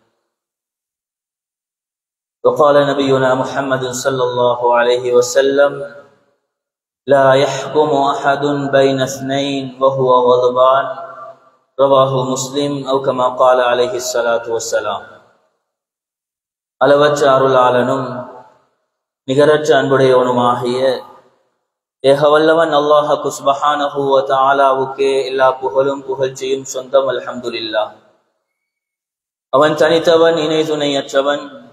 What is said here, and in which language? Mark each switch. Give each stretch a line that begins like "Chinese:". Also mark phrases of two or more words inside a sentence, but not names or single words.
Arabic: وقال نبينا محمد صلى الله عليه وسلم لا يحكم أحد بين اثنين وهو غضبان رواه مسلم أو كما قال عليه الصلاة والسلام
Tamil: அளவற்ற அருளாளனும் நிகரற்ற அன்புடையவனுமாகிய ஏகவல்லவன் அல்லாஹ்
Arabic: سبحانه وتعالى
Tamil: எல்லா புகழும் புகழ்ச்சியும் சொந்தம் அல்ஹம்துலில்லாஹ். அவன் தனித்தவன், இணை துணையற்றவன்.